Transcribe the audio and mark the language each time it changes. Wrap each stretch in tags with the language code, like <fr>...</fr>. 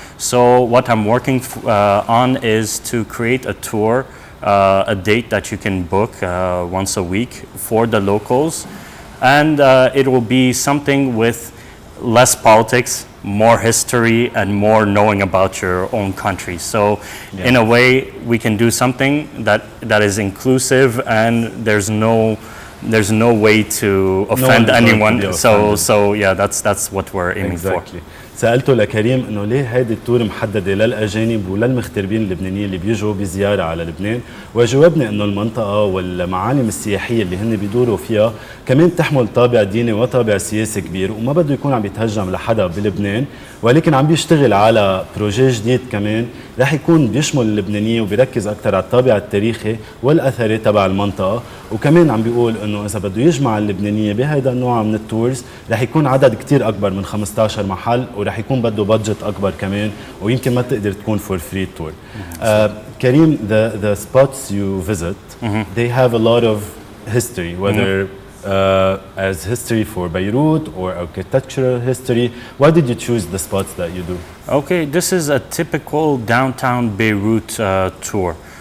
<en>So what I'm working on is to create a tour, a date that you can book once a week for the locals, and it will be something with less politics, more history, and more knowing about your own country. So in a way we can do something that is inclusive, and there's no way to offend anyone. So yeah, that's what we're aiming for.</en> <ar>سألته لكريم انه ليه هيدي التور محدده للاجانب وللمغتربين اللبنانيين اللي بيجوا بزياره على لبنان، وجاوبني انه المنطقه والمعالم السياحيه اللي هن بيدوروا فيها كمان تحمل طابع ديني وطابع سياسي كبير، وما بده يكون عم يتهجم لحدا بلبنان، ولكن عم بيشتغل على بروجي جديد كمان رح يكون بيشمل اللبنانيين وبيركز اكثر على الطابع التاريخي والاثري تبع المنطقه. وكمان عم بيقول انه اذا بده يجمع اللبنانيه بهذا النوع من التورز رح يكون عدد كتير اكبر من 15 محل، ورح يكون بده بادجت اكبر كمان، ويمكن ما تقدر تكون</ar> <en>For free tour. Karim, the spots you visit, they have a lot of history, whether as history for Beirut or architectural history. Why did you choose the spots that you do? Okay, this is a typical downtown Beirut tour.</en>